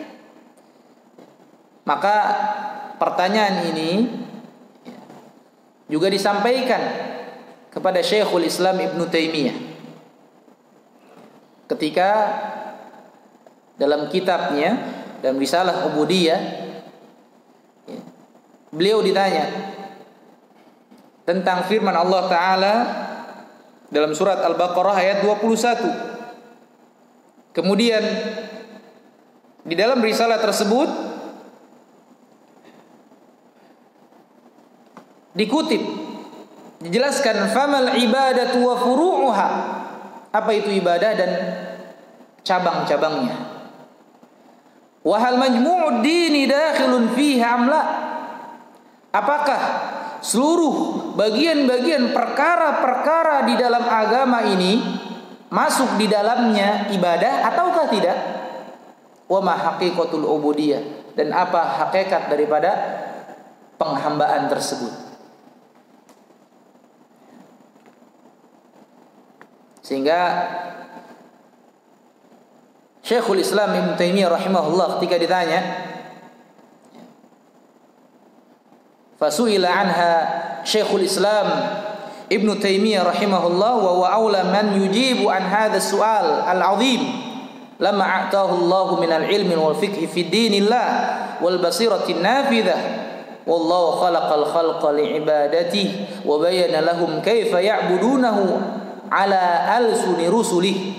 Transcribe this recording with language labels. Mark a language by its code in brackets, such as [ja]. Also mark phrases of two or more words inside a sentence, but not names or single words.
[id] Maka pertanyaan ini juga disampaikan kepada Syekhul Islam Ibnu Taimiyah ketika dalam kitabnya, dalam risalah Ubudiyah, beliau ditanya tentang firman Allah Ta'ala dalam surat Al-Baqarah ayat 21. Kemudian di dalam risalah tersebut dikutip, dijelaskan [ar] فما العبادة وفروعها, [id] apa itu ibadah dan cabang-cabangnya. [ar] وهل مجموع الدين داخل فيها أم لا, [id] apakah seluruh bagian-bagian perkara-perkara di dalam agama ini masuk di dalamnya ibadah ataukah tidak? [ar] وما حقيقة العبودية, [id] dan apa hakikat daripada penghambaan tersebut. Sehingga Syekhul Islam Ibnu Taimiyah rahimahullah ketika ditanya, [ar] فسئل عنها [id] Syekhul Islam [ar] ابن تيمية رحمه الله وهو أولى من يجيب عن هذا السؤال العظيم لما أعطاه الله من العلم والفقه في دين الله والبصيرة النافذة والله خلق الخلق لعبادته وبين لهم كيف يعبدونه على ألسن رسله.